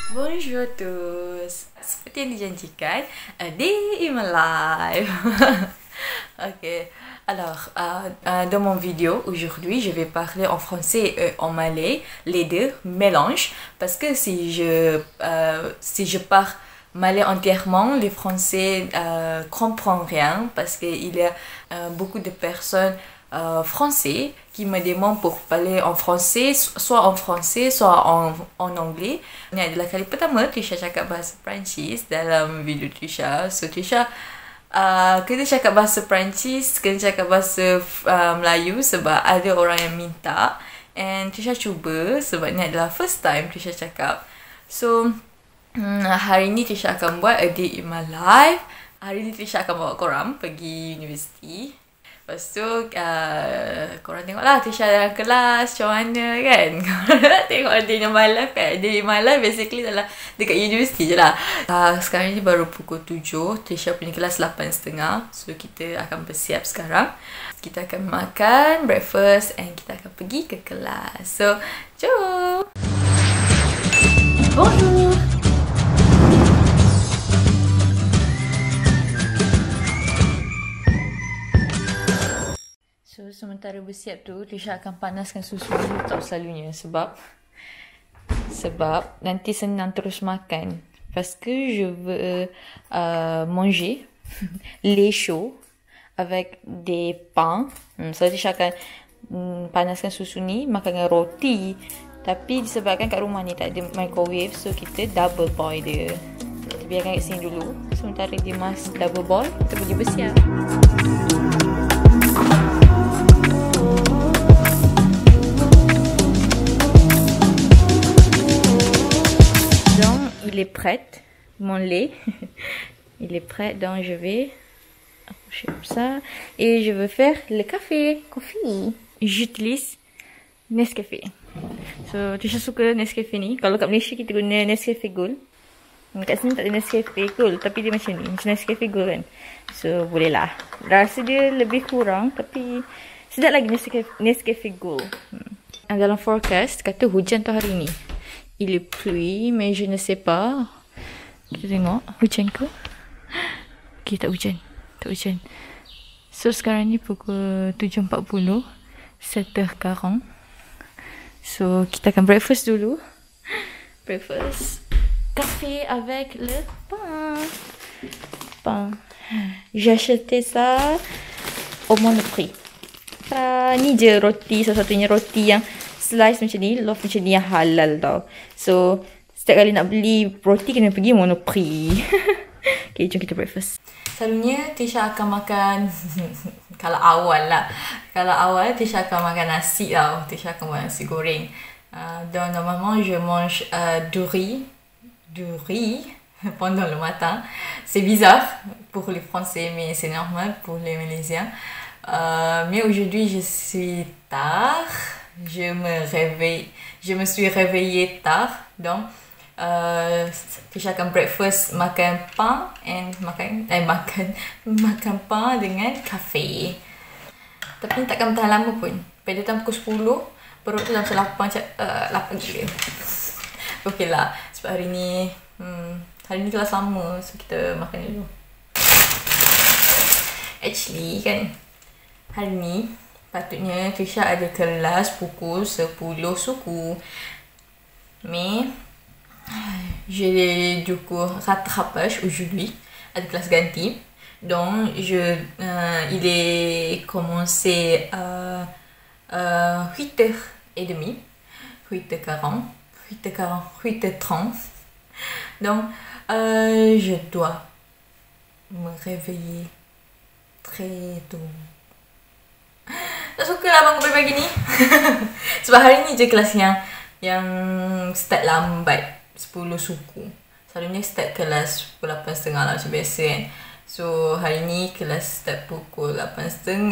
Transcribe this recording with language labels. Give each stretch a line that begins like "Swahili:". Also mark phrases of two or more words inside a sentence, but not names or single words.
French: Bonjour à tous.
Malay: Seperti yang dijanjikan,
English: a day in my life. Ok.
French: Alors, dans mon vidéo aujourd'hui, je vais parler en français et en malais, les deux mélanges, parce que si je parle malais entièrement, les Français comprennent rien, parce qu'il y a beaucoup de personnes français qui me demandent pour parler en français, soit en anglais.
Malay: Ini adalah kali pertama Trisha cakap bahasa Perancis dalam video Trisha. So Trisha kena cakap bahasa Perancis, kena cakap bahasa Melayu sebab ada orang yang minta. And Trisha cuba sebab ni adalah
English: first time
Malay: Trisha cakap. So hari ni Trisha akan buat
English: a day in my life.
Malay: Hari ni Trisha akan bawa korang pergi universiti. Lepas tu korang tengoklah Trisha dalam kelas macam mana kan. Korang nak tengok
English: day in my life
Malay: kan.
English: Day in my life
Malay: basically adalah dekat universiti je lah. Sekarang ni baru pukul 7. Trisha punya kelas 8.30. So kita akan bersiap sekarang. Kita akan makan breakfast and kita akan pergi ke kelas. So jom. Bonjour. So, sementara bersiap tu, Trisha akan panaskan susu dulu tak selalunya sebab nanti senang terus makan. Parce que je veux manger lait chaud avec des pains. So, Trisha akan panaskan susu ni makan dengan roti. Tapi disebabkan kat rumah ni tak ada microwave, so kita
English: double boil
Malay: dia. Kita biarkan kat sini dulu. Sementara dia
English: double boil,
Malay: kita pergi bersiap.
French: Il est prêt, mon lait. Il est prêt, donc je vais approcher comme ça. Et je veux faire le café, coffee. J'utilise Nescafé.
Malay: So, Trisha suka Nescafé ni. Kalau kat Malaysia kita guna Nescafé Gold. Kat sini tak ada Nescafé Gold, tapi dia macam ni. Macam Nescafé Gold kan. So, boleh lah. Rasa dia lebih kurang, tapi sedap lagi Nescafé Gold. Dalam forecast, kata hujan tu hari ni.
French: Il est pluie, mais je ne sais pas.
Malay: Kita tengok, hujan ke? Okay, tak hujan. Tak hujan. So, sekarang ni pukul 7.40. 7h40. So, kita akan breakfast dulu. Breakfast.
French: Café avec le pain. Pain. J'ai acheté ça au Monoprix.
Malay: Ni je roti, satu-satunya roti yang slice macam ni, loaf macam ni yang halal tau. So, setiap kali nak beli roti kena pergi Monoprix. Okay, jom kita breakfast. Selalunya Trisha akan makan kalau awal Trisha akan makan nasi tau. Trisha akan buat nasi goreng.
French: Donc normalement je mange du riz pendant le matin. C'est bizarre pour les Français, mais c'est normal pour les Malaisiens. Mais aujourd'hui je suis tard. Je me suis réveillée tard, donc
Malay: Trisha akan breakfast makan pain and makan pain dengan kafe. Tapi takkan tahan lama pun. Pada datang pukul 10, perut tu dah macam lapar gila. Okey lah, sebab hari ni kelas lama, so kita makan dulu. Actually kan, hari ni patutnya Trisha ada kelas pukul 10 suku.
French: Mais j'ai du coup rattrapage aujourd'hui,
Malay: ada kelas ganti.
French: Donc il est commencé à 8h30, 8h40, 8h30. Donc je dois me réveiller très tôt.
Malay: Tak suka lah bangun pagi-pagi ni. Sebab hari ni je kelas yang start lambat, 10 suku. Selalunya start kelas pukul 8.30 lah macam biasa kan. So hari ni kelas start pukul 8.30.